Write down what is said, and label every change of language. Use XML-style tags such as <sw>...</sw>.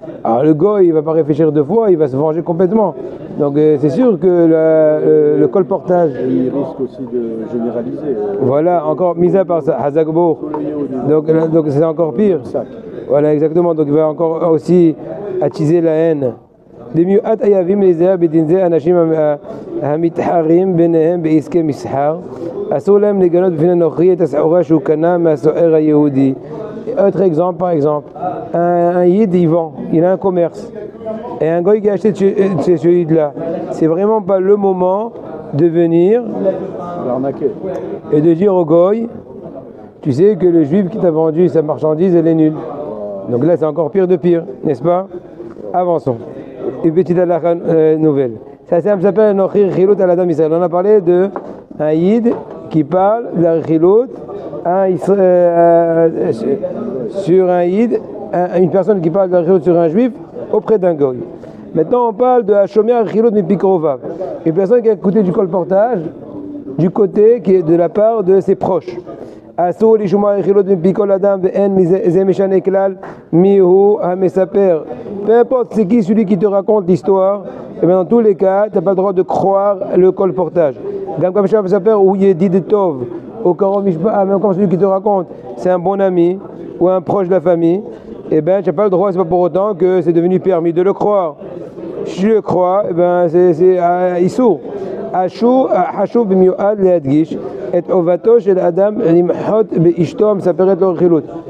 <fr>Alors le goy, il va pas réfléchir deux fois, il va se venger complètement. Donc c'est sûr que le colportage. Il risque aussi de généraliser. Voilà, encore mis à part ça, Hazakbo. Donc c'est encore pire. Voilà, exactement. Donc il va encore aussi attiser la haine.</fr> <he>במיוחד חייבים להיזהר בדין זה אנשים המתחרים ביניהם בעסקי מסחר אסור להם לגלות בפני נוכרי את הסחורה שהוא קנה מהסוער היהודי.</he> <fr>Autre exemple, par exemple, un yid il vend, il a un commerce et un goy qui a acheté de ce yid là, c'est vraiment pas le moment de venir et de dire au goy tu sais que le juif qui t'a vendu sa marchandise elle est nulle. Donc là c'est encore pire de pire, n'est-ce pas? Avançons. Une petite halakha nouvelle. Ça s'appelle Nochri Rechilut al Adam Israël. On a parlé de un Yid qui parle de la Rechilut sur un Yid, une personne qui parle de la Rechilut sur un Juif auprès d'un Goy. Maintenant on parle de Hashomer Rechilut Mipikrova, une personne qui a écouté du colportage du côté qui est de la part de ses proches.</fr> <he>אסור לשמוע רכילות מפי כל אדם ואין זה משנה כלל מיהו המספר.</he> <fr>Peu importe c'est qui celui qui te raconte l'histoire, et bien dans tous les cas, tu n'as pas le droit de croire le colportage. Même comme ça mesapper ou Yedi de Tov, au Karom Mishpa, même comme celui qui te raconte, c'est un bon ami ou un proche de la famille, et bien tu n'as pas le droit, c'est pas pour autant que c'est devenu permis de le croire. Si je le crois, et bien c'est Issour.</fr> <he>חשוב במיוחד להדגיש את חובתו של אדם למחות באשתו המספרת לו רכילות.</he>